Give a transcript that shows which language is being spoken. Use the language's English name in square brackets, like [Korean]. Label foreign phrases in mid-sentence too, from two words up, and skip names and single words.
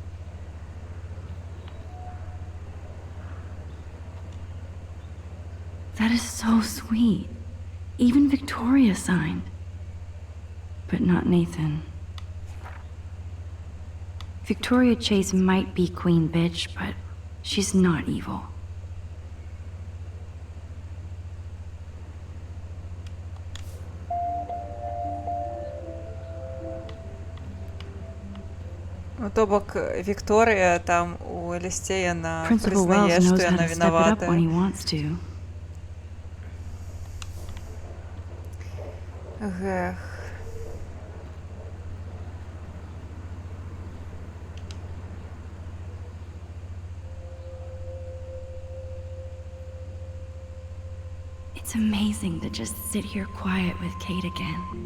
[English] That is so sweet. Even Victoria signed. But not Nathan. Victoria Chase might be Queen Bitch, but she's not evil. [Belarusian] Ну, то бок Вікторія там у лісце яна [English] Principal [Belarusian] прызнае, [English] Wells [Belarusian] што [English] knows how [Belarusian] яна [English] to step it up when he [Belarusian] вінавата. [English] wants to. Гэх. It's amazing to just sit here quiet with Kate again.